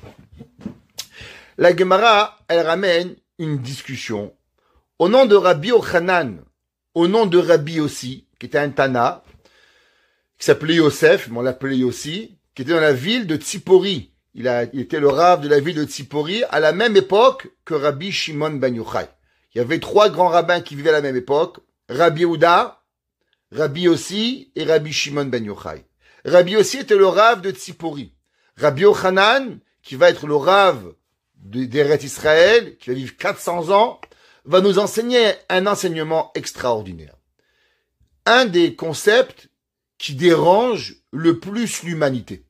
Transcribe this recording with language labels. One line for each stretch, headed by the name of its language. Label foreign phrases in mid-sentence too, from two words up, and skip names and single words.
French: La Gemara, elle ramène une discussion au nom de Rabbi Yochanan, au nom de Rabbi Yossi, qui était un Tana, qui s'appelait Yosef, mais on l'appelait Yossi, qui était dans la ville de Tzipori. Il était le Rav de la ville de Tzipori à la même époque que Rabbi Shimon ben Yochai. Il y avait 3 grands rabbins qui vivaient à la même époque, Rabbi Yehuda, Rabbi Yossi et Rabbi Shimon ben Yochai. Rabbi Yossi était le Rav de Tzipori. Rabbi Yochanan, qui va être le Rav d'Eretz Israël, qui va vivre 400 ans, va nous enseigner un enseignement extraordinaire. Un des concepts qui dérange le plus l'humanité.